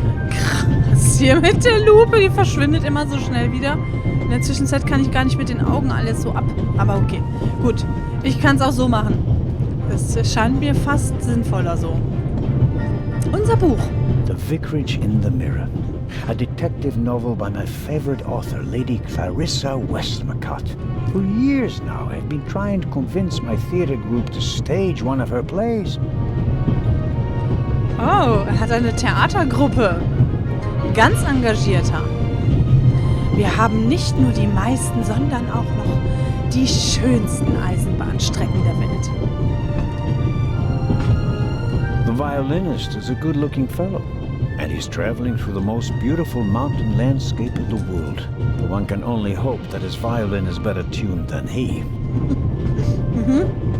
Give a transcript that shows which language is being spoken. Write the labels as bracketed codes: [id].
[de] Krass, hier mit der Lupe, die verschwindet immer so schnell wieder. In der Zwischenzeit kann ich gar nicht mit den Augen alles so ab. Aber okay, gut. Ich kann es auch so machen. Es scheint mir fast sinnvoller so. Unser Buch. [en] The Vicarage in the Mirror. A detective novel by my favorite author, Lady Clarissa Westmacott. For years now, I've been trying to convince my theater group to stage one of her plays. [de] Oh, er hat eine Theatergruppe. Ganz engagierter. Wir haben nicht nur die meisten, sondern auch noch die schönsten Eisenbahnstrecken der Welt. [en] The violinist is a good-looking fellow, and he's traveling through the most beautiful mountain landscape in the world. One can only hope that his violin is better tuned than he. Mhm.